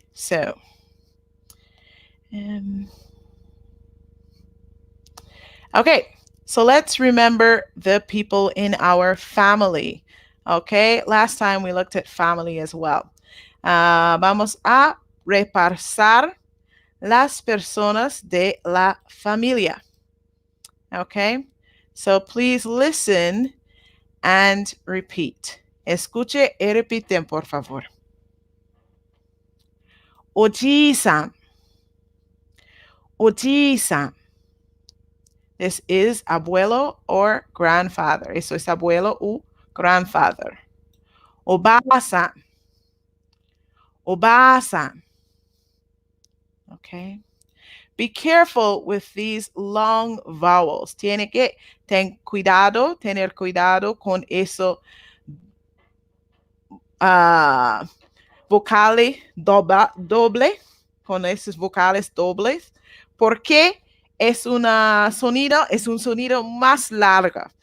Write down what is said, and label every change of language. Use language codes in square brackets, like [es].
[en] So, okay, so let's remember the people in our family. Okay, last time we looked at family as well. [es] Vamos a repasar las personas de la familia. [en] Okay, so please listen and repeat. [es] Escuche y repiten, por favor. [ja] Oji-san. Oji-san. [en] This is abuelo or grandfather. [es] Eso es abuelo o grandfather. [ja] Oba-san. Oba-san. [en] Okay. Be careful with these long vowels. [es] Tiene que tener cuidado con eso. Vocales doble, con esos vocales dobles, porque es un sonido más largo.